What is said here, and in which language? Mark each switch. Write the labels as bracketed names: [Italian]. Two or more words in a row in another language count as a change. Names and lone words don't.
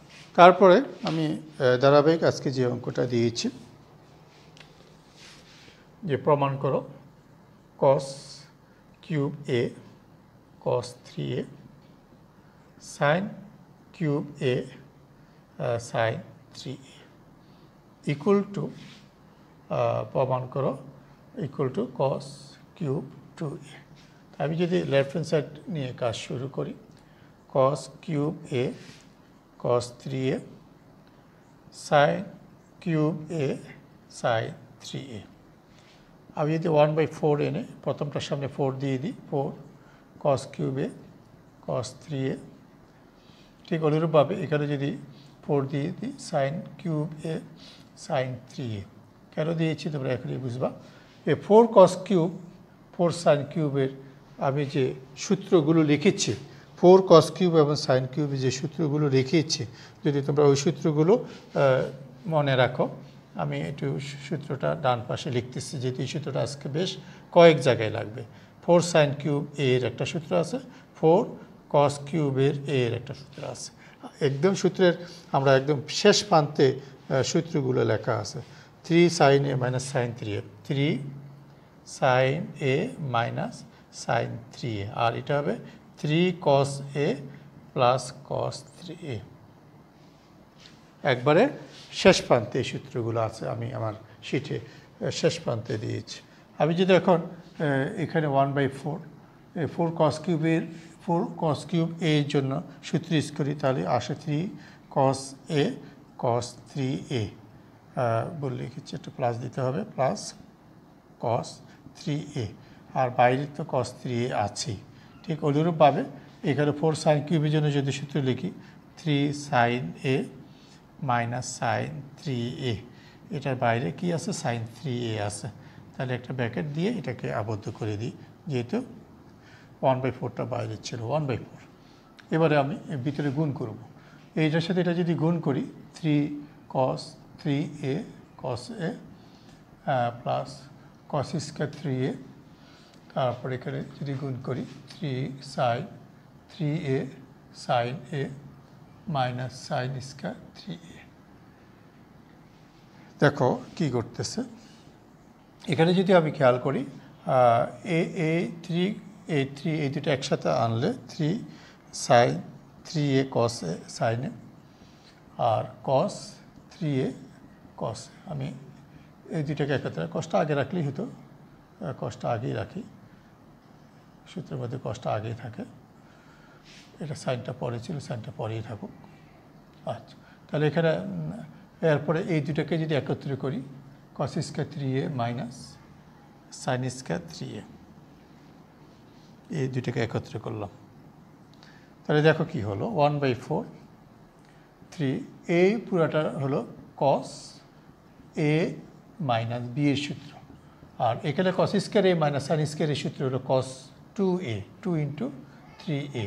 [Bangla] তারপরে আমি ধারাবাহিক আজকে যে অঙ্কটা দিয়েছি যে প্রমাণ করো cos কিউব a cos 3a sin কিউব a sin 3a [English] equal to [Bangla] প্রমাণ করো [English] equal to [Bangla] cos কিউব 2a। আমি যদি [English] left hand side [Bangla] নিয়ে কাজ শুরু করি cos কিউব a cos 3a sin কিউব a sin 3a। আমি যদি 1/4 এনে প্রথমটার সামনে 4 দিয়ে দিই 4 cos কিউব a cos 3a, ঠিক অনুরূপভাবে এখানে যদি 4 দিয়ে দিই sin কিউব a sin 3a। কেন দিয়েছি তোমরা এখনই বুঝবা। এই 4 cos কিউব 4 sin কিউবের আমি যে সূত্রগুলো লিখেছি 4 cos কিউব এবং sin কিউবের যে সূত্রগুলো লিখেছি যদি তোমরা ওই সূত্রগুলো মনে রাখো, আমি একটু সূত্রটা ডান পাশে লিখতেছি যেহেতু এই সূত্রটা আজকে বেশ কয়েক জায়গায় লাগবে। 4 sin কিউব এর একটা সূত্র আছে, 4 cos কিউবের এর একটা সূত্র আছে। একদম সূত্রের আমরা একদম শেষ প্রান্তে সূত্রগুলো লেখা আছে। [English] 3 sin a minus sin 3a 3 sin a minus sin 3a [Bangla] আর এটা হবে [English] 3 cos a plus cos 3a। [Bangla] একবারে শেষ প্রান্তে এই সূত্রগুলো আছে, আমি আমার শিটে শেষ প্রান্তে দিয়েছি। আমি যদি এখন এখানে 1/4 4 cos কিউবের 4 cos কিউব a এর জন্য সূত্র ইউজ করি তাহলে আসে 3 cos a cos 3a বলে লিখেছি, একটা প্লাস দিতে হবে প্লাস cos 3a আর বাইরে তো cos 3a আছেই। ঠিক অনুরূপভাবে এখানে 4 sin কিউবের জন্য যদি সূত্র লিখি 3 sin a [English] minus sine 3a, [Bangla] এটার বাইরে কি আছে সাইন 3a আছে, তাহলে একটা ব্র্যাকেট দিয়ে এটাকে আবদ্ধ করে দিই যেহেতু 1/4টা বাইরে ছিল 1/4। এবারে আমি ভিতরে গুণ করব, এইটার সাথে এটা যদি গুণ করি 3 cos 3a cos a [English] plus cos square 3a, [Bangla] তারপর এখানে যদি গুণ করি 3 sin 3a sin a [English] minus sine square 3a. [Bangla] দেখো কি করতেছে এখানে যদি আমি খেয়াল করি a3 এই দুটো একসাথে আনলে 3 sin 3a cos a sin a আর cos 3a cos a। আমি এই দুটাকে একত্রে কষ্ট আগে রাখলেই হতো, কষ্ট আগেই রাখি, সূত্রের মধ্যে কষ্ট আগেই থাকে, এটা সাইনটা পরে ছিল সাইনটা পরেই থাকুক। আচ্ছা, তাহলে এখানে এরপরে এই দুটাকে যদি একত্রে করি [English] cos square 3a minus sine square 3a, [Bangla] এই দুটাকে একত্রে করলাম তাহলে দেখো কি হলো 1/4 3 এই পুরাটা হলো [English] cos a minus b [Bangla] এর সূত্র আর এখানে [English] cos square a minus sine square [Bangla] এর সূত্র হলো cos 2a 2 × 3a।